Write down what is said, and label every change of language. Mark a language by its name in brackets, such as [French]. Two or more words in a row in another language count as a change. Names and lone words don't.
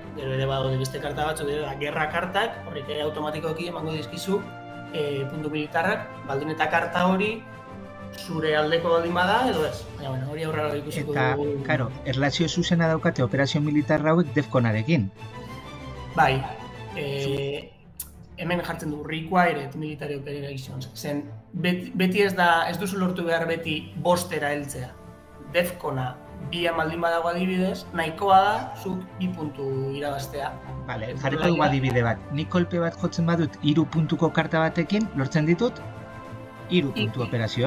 [Basque] Gero ere badaude beste karta batzuk, gerra kartak, horrek automatikoki emango dizkizu puntu militarrak, baldin eta karta hori zure aldeko baldin bada, edo ez. Baina, bueno, hori aurrera ikusiko dugu. Eta, karo, erlazio zuzena daukate operazio militar hauek Defconarekin. Bai, hemen jartzen du [English] required military operations. [Basque] Zen, beti ez duzu lortu behar beti bostera heltzea. Defcona bian baldin badago adibidez, nahikoa da zuk 2 puntu irabaztea. Vale, jarriko dugu adibide bat. Nik kolpe bat jotzen badut 3 puntuko karta batekin, lortzen ditut 3 puntu operazio.